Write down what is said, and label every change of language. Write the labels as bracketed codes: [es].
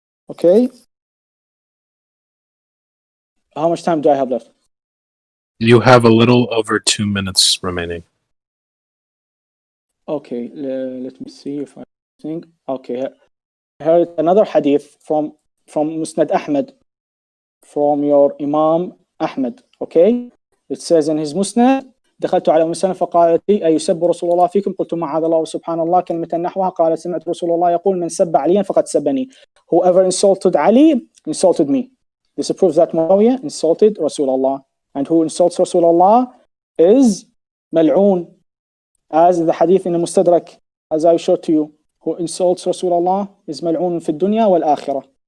[en] Okay? How much time do I have left? You have a little over 2 minutes remaining. Okay, let me see if I think. Okay, here another hadith from Musnad Ahmed, from your Imam Ahmed. Okay, it says in his Musnad: [ar] دخلت على أم سلمة فقالت لي أيسب رسول الله فيكم؟ قلت معاذ الله وسبحان الله كلمة نحوها. قالت سمعت رسول الله يقول من سب عليا فقد سبني. [en] Whoever insulted Ali insulted me. This proves that Muawiyah insulted Rasulullah, and who insults Rasulullah is mal'oon, as in the hadith in the Mustadrak, as I showed to you. Who insults Rasulullah is [ar] mal'oon fi dunya wal akhirah.